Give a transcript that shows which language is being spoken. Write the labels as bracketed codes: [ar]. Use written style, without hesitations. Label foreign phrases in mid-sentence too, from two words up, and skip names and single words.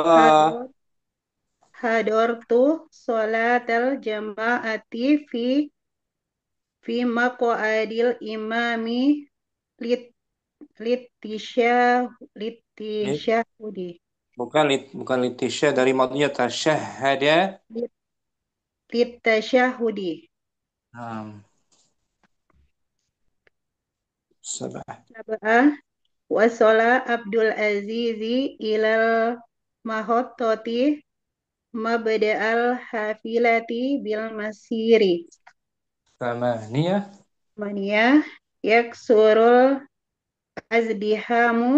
[ar] حضر حضرت صلاة الجماعة في مقعد الإمام ل Lit. litishahudi [id] Bukan litisya dari madnya tasyahada. [ar] litashahudi. Naam. Sabah. سبعة وصل عبد العزيز إلى المحطة مبدأ الحافلة بالمسير. Thamaniyah. مانية يكسر الازدحام